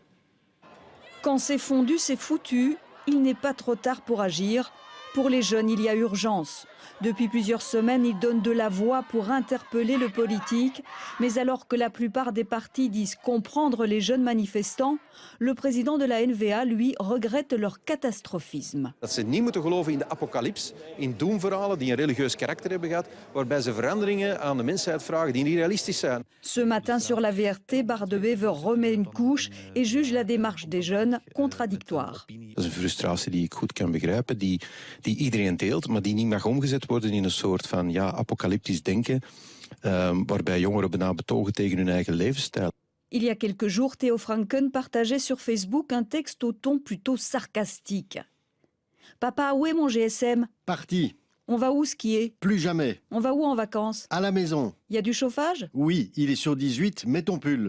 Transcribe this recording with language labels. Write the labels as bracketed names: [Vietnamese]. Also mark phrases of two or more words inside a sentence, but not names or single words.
[French] Quand c'est fondu, c'est foutu. Il n'est pas trop tard pour agir. Pour les jeunes, il y a urgence. Depuis plusieurs semaines, ils donnent de la voix pour interpeller le politique. Mais alors que la plupart des partis disent comprendre les jeunes manifestants, le président de la NVA, lui, regrette leur catastrophisme. [Dutch] Dat ze niet moeten geloven in de apocalyps, in doemverhalen die een religieus karakter hebben gehad, waarbij ze veranderingen aan de mensheid vragen die niet realistisch zijn. [French] Ce matin sur la VRT, Bart de Wever remet une couche et juge la démarche des jeunes contradictoire. [Dutch] Dat is een frustratie die ik goed kan begrijpen, die iedereen deelt, maar die niet mag omgezet worden in een soort van apocalyptisch denken, waarbij jongeren bijna betogen tegen hun eigen levensstijl. [French] Il y a quelques jours, Theo Franken partageait sur Facebook un texte au ton plutôt sarcastique. Papa, où est mon GSM? Parti. On va où skier? Plus jamais. On va où en vacances? À la maison. Il y a du chauffage? Oui, il est sur 18, mets ton pull.